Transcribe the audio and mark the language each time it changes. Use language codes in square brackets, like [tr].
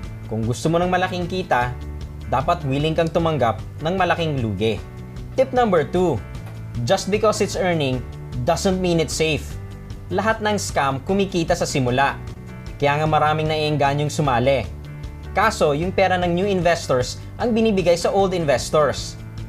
[tl] Kung gusto mo ng malaking kita, dapat willing kang tumanggap ng malaking lugi. Tip number 2. [en] Just because it's earning doesn't mean it's safe. [tl] Lahat ng scam kumikita sa simula. Kaya nga maraming naiengganyong sumali. Kaso, yung pera ng new investors ang binibigay sa old investors.